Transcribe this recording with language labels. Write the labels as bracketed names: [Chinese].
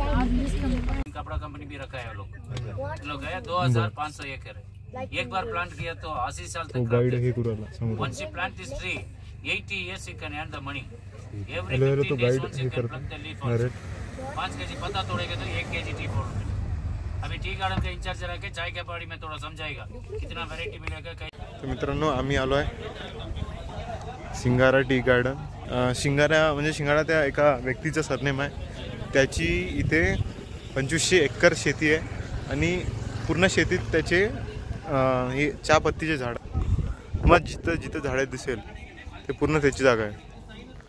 [Hindi] कपड़ा कंपनी भी रखा है लोग गया 2500 एकड़. एक बार प्लांट किया तो 80 साल तक. [English] Once you plant this tree, 80 years you can earn the money. Every 15 days once you can pluck the leaf also. [Hindi] 5 kg पत्ता तोड़ेगा तो 1 kg टी फोड़. अभी टी गार्डन का इंचार्ज रह के चाय के बाड़ी में थोड़ा समझाएगा कितना वैरायटी मिलेगा. [Marathi] तर मित्रांनो आम्ही आलो आहे शिंगारा टी गार्डन. शिंगारा त्या एका व्यक्तीचं सरनेम आहे. त्याची इथे 2500 एकर शेती आहे. आणि पूर्ण शेतीत त्याचे हे चहा पत्तीचे झाड, मग जिथं जिथं झाडे दिसेल ते पूर्ण त्याची जागा आहे.